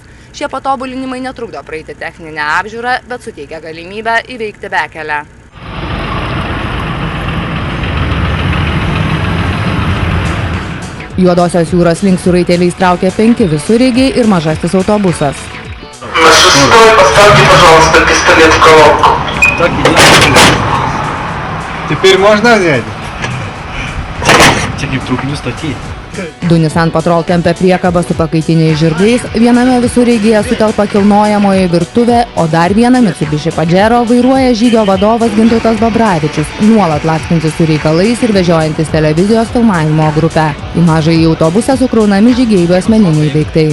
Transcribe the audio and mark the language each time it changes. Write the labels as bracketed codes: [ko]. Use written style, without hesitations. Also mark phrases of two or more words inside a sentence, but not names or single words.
[lt] Šie patobulinimai netrukdo praeiti techninę apžiūrą, bet suteikia galimybę įveikti bekelę. Juodosios jūros link su raiteliais traukia 5 visureigiai ir mažasis autobusas. [ru] На 6-й поставьте, пожалуйста, пистолет в колонку. Так и делаем. Теперь можно взять? Теперь вдруг не статьи. [lt] Du Nissan Patrol tempia priekabą su pakaitiniais žirgais, viename visureigyje sutelpa kilnojamoji virtuvė, o dar vieną Mitsubishi Pajero vairuoja žygio vadovas Gintautas Babravičius, nuolat lakstantis su reikalais ir vežiojantis televizijos filmavimo grupę. Į mažąjį autobusą sukraunami žygeivių asmeniniai daiktai.